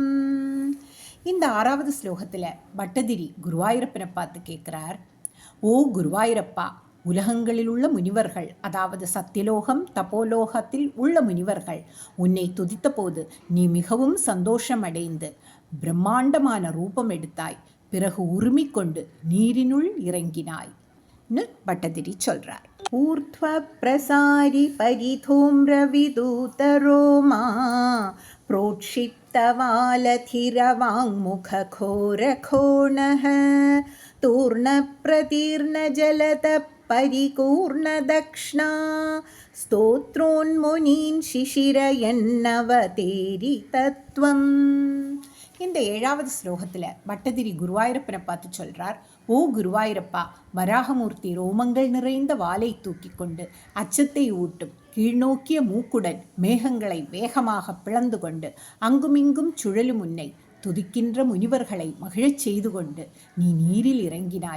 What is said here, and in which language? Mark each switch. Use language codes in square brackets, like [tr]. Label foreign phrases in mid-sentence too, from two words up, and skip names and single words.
[ta] இந்த 6வது ஸ்லோகத்தில் பட்டதிரி குருவாயூரப்பனை பார்த்து கேட்குறார், ஓ குருவாயூரப்பா, உலகங்களில் உள்ள முனிவர்கள், அதாவது சத்தியலோகம் தபோலோகத்தில் உள்ள முனிவர்கள் உன்னை துதித்த போது நீ மிகவும் சந்தோஷம் அடைந்து பிரம்மாண்டமான ரூபம் எடுத்தாய். பிறகு உருமிக்கொண்டு நீரினுள் இறங்கினாய் பட்டதிரி சொல்றார். [sa] ऊर्ध्व प्रसारि परिधूम्र विधूतरोमा प्रोक्षिप्तवालथिरवाङ्मुखघोरघोणः तूर्णप्रतीर्णजलतः परिपूर्णदक्ष्णा स्तोत्रोन्मुनीन् शिशिरयन्नवतेरितत्वम्. [ta] இந்த 7வது ஸ்லோகத்தில் பட்டதிரி குருவாயூரப்பனை பார்த்து சொல்றார், ஓ குருவாயூரப்பா, வராகமூர்த்தி ரோமங்கள் நிறைந்த வாலை தூக்கி கொண்டு அச்சத்தை ஊட்டும் கீழ்நோக்கிய மூக்குடன் மேகங்களை வேகமாக பிளந்து கொண்டு அங்குமிங்கும் சுழலும் உன்னை துதிக்கின்ற முனிவர்களை மகிழச் செய்து கொண்டு நீ நீரில் இறங்கினாய்.